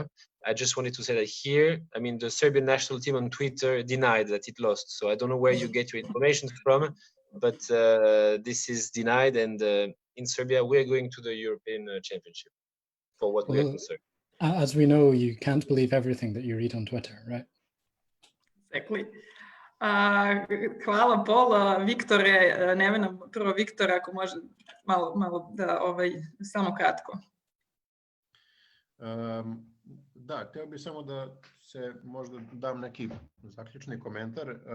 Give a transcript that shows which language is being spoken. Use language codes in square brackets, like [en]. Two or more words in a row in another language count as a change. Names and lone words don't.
[en] I just wanted to say that here, I mean, the Serbian national team on Twitter denied that it lost. So I don't know where you get your information from, but this is denied. And in Serbia, we're going to the European Championship for what we are concerned. As we know, you can't believe everything that you read on Twitter, right? Exactly. [sr] Hvala, Paul. Viktore, Nevena, prvo Viktor, ako može malo da samo kratko. Da, htio bih samo da se možda dam neki zaključni komentar.